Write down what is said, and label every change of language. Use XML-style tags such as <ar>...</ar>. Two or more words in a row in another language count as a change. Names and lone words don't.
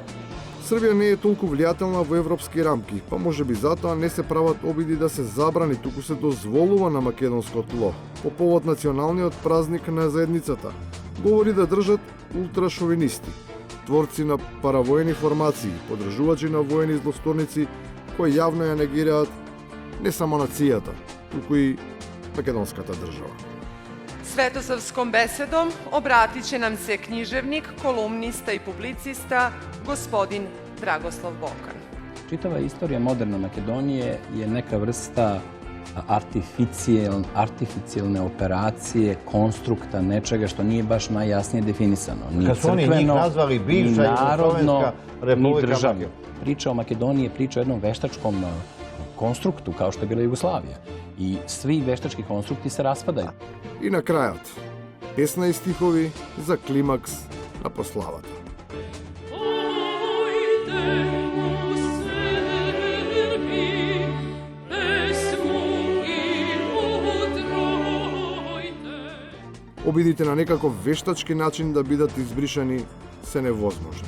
<mk>Србија не е толку влијателна во европски рамки, па може би затоа не се прават обиди да се забрани, туку се дозволува на македонско тло, по повод националниот празник на заедницата. Говори да држат ултрашовинисти, творци на паравоени формации, подржувачи на воени злосторници, кои јавно ја негираат не само нацијата, туку и македонската држава.</mk> <sr>Svetosavskom besedom obratit će nam se književnik, kolumnista i publicista gospodin Dragoslav Bokan. Čitava istorija moderne Makedonije je neka vrsta artificijalne operacije, konstrukta, nečega što nije baš najjasnije definisano. Ni crkveno, ni narodno, ni državno. Priča o Makedoniji je priča o jednom veštačkom konstruktu, kao što je bila Jugoslavija. I svi veštački konstrukti se raspadaju.</sr> <mk>И на крајот, песна и стихови за климакс на прославата. Обидите на некаков вештачки начин да бидат избришани се невозможни.</mk>